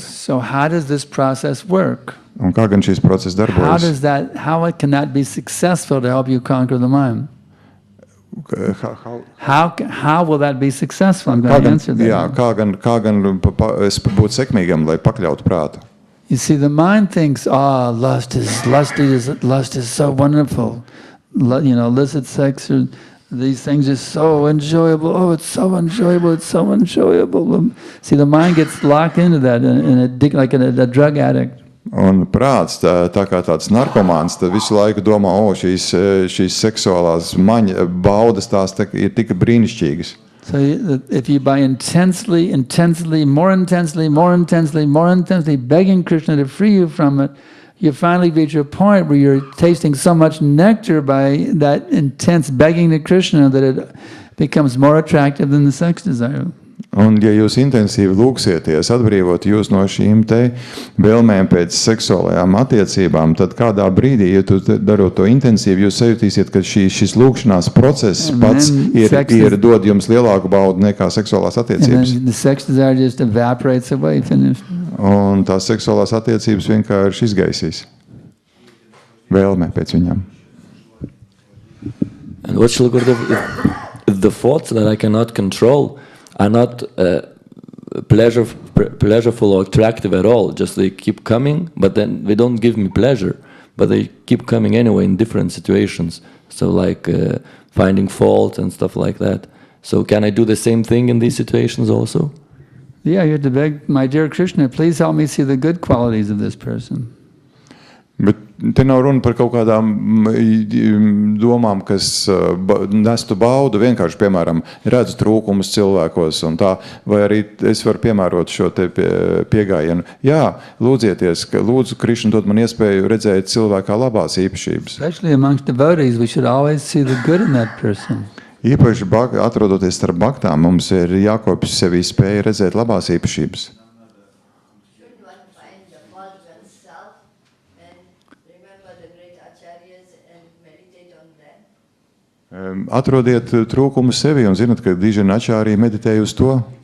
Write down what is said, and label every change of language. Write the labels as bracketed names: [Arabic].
[English] So how does this process work? [Latvian] Un kā gan šīs process darbojas? [English] How can that be successful to help you conquer the mind? How will that be successful? I'm going to answer that. [Latvian] Jā, kā gan būt sekmīgam, lai pakļautu prātu? [English] You see, the mind thinks, lust is so wonderful. Illicit sex, or these things are so enjoyable. Oh, it's so enjoyable. It's so enjoyable. See, the mind gets locked into that, like a drug addict. [Latvian] Un prāts, tā kā tāds narkomāns, tad visu laiku domā, šīs seksuālās baudas tās ir tik brīnišķīgas. [English] So if you by intensely, more intensely begging Krishna to free you from it, you finally reach a point where you're tasting so much nectar by that intense begging to Krishna that it becomes more attractive than the sex desire. [Latvian] Un ja jūs intensīvi lūgsieties atbrīvot jūs no šīm te vēlmēm pēc seksuālajām attiecībām, tad kādā brīdī, ja tu darot to intensīvi, jūs sajutīsiet, ka šis lūgšanās process pats ir dod jums lielāku baudu nekā seksuālās attiecības. [English] The sex desire just evaporates away, finished. [Latvian] Un tās seksuālās attiecības vienkārši izgaisīs. Vēlme pēc viņām. [English] And what shall Gurudev, if the thoughts that I cannot control are not pleasureful or attractive at all. Just they keep coming, but then they don't give me pleasure. But they keep coming anyway in different situations. So like finding fault and stuff like that. So can I do the same thing in these situations also? Yeah, you have to beg, my dear Krishna, please help me see the good qualities of this person. [Latvian] Bet te nav runa par kaut kādām domām, kas nestu baudu, vienkārši, piemēram, redzu trūkumus cilvēkos un tā, vai arī es varu piemērot šo te piegājienu. Jā, lūdzieties, lūdzu, Krišna dod man iespēju redzēt cilvēkā labās īpašības. [English] Especially amongst devotees, we should always see the good in that person. [Latvian] Īpaši atrodoties starp baktām, mums ir jākopjas sevī spēja redzēt labās īpašības. [English] Should one find the fault oneself and remember the great acharyas and meditate on them? [Latvian] Atrodiet trūkumu sevi un zinat, ka Dižana ačārī meditēja uz to.